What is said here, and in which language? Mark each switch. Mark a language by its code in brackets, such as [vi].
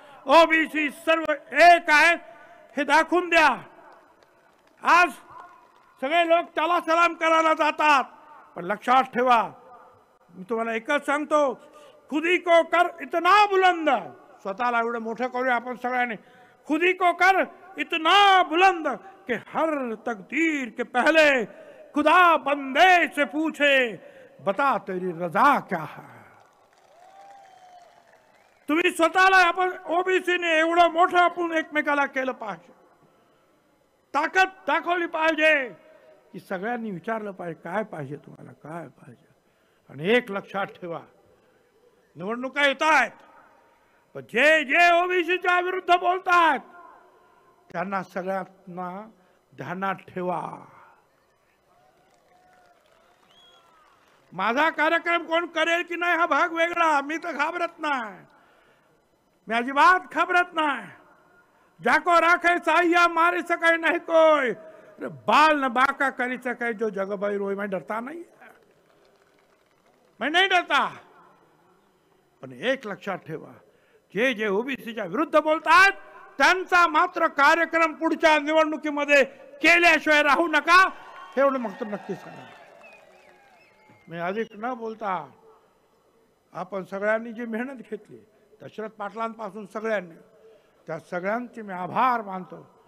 [mr] OBC सर्व एक आहेत हे दाखवून द्या. आज सगळे लोक त्याला सलाम करायला जातात, पण लक्षात ठेवा, मी तुम्हाला एकच सांगतो, [hi] खुदी को कर इतना बुलंद. [mr] स्वतःला एवढं मोठं करूया आपण सगळ्यांनी. [hi] खुदी को कर इतना बुलंद कि हर तकदीर के पहले खुदा बंदे से पूछे बता तेरी रजा क्या है. [mr] तुम्ही स्वतःला, आपण ओबीसीने एवढं मोठं आपण एकमेकाला केलं पाहिजे, ताकद दाखवली पाहिजे. की सगळ्यांनी विचारलं पाहिजे काय पाहिजे तुम्हाला, काय पाहिजे. आणि एक लक्षात ठेवा, निवडणुका येत आहेत, पण जे जे ओबीसीच्या विरुद्ध बोलतात त्यांना सगळ्यांना ध्यानात ठेवा. माझा कार्यक्रम कोण करेल की नाही हा भाग वेगळा, मी तर घाबरत नाही, मी अजिबात घाबरत नाही. [hi] जाको राखे साहिया मारे सके नहीं कोई, बाल न बाका करी सके जो जग भाई रोई. मैं डरता नहीं, मैं नहीं डरता. [mr] पण एक लक्षात ठेवा, जे जे ओबीसीच्या विरुद्ध बोलतात त्यांचा मात्र कार्यक्रम पुढच्या निवडणुकीमध्ये केल्याशिवाय राहू नका, एवढं मग तर नक्कीच करा. मी अधिक न बोलता, आपण सगळ्यांनी जी मेहनत घेतली दशरथ पाटलांपासून सगळ्यांनी, त्या सगळ्यांचे मी आभार मानतो.